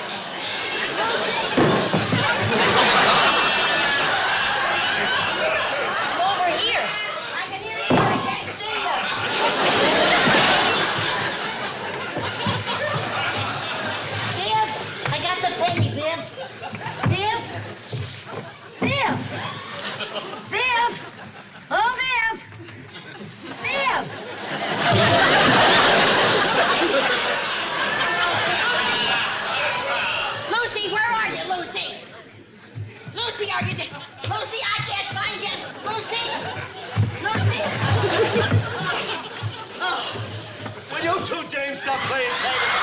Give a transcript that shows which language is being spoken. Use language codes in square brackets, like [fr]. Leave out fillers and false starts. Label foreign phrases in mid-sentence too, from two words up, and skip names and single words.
[en] I'm over here. I can hear you, but I can't see you. Viv, I got the penny, Viv. Viv? Viv? Viv? Oh, Viv! Viv! Lucy, where are you, Lucy? Lucy, are you there? Lucy, I can't find you. Lucy! Lucy! Will you two dames stop playing tag?